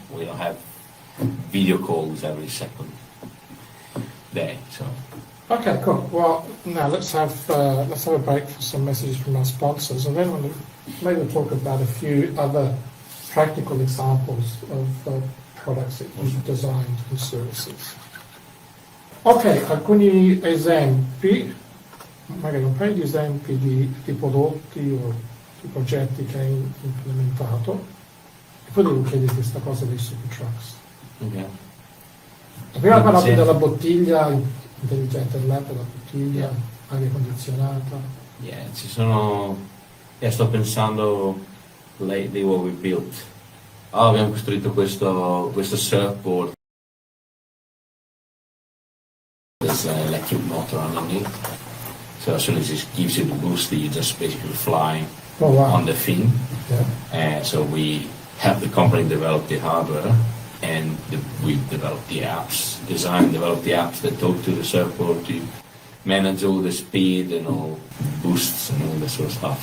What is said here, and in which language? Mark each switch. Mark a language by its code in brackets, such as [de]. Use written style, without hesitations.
[en] We don't have video calls every second day. So Okay, cool. Well, now let's have a break for some messages from our sponsors, and then we'll talk about a few other practical examples of products that you've designed and services. [it] Ok, alcuni esempi, magari un paio di esempi di prodotti o di progetti che hai implementato, e poi devo chiederti questa cosa dei super trucks. Ok. Prima parlato della bottiglia intelligente, la bottiglia, aria condizionata. Ci sono... sto pensando [en] lately what we built. [it] Abbiamo costruito questo surfboard. [en] There's an electric motor underneath. So as soon as it gives you the boost, you just basically fly on the fin. Yeah. And so we help the company develop the hardware, and we developed the apps, developed the apps that talk to the surfboard to manage all the speed and all boosts and all that sort of stuff.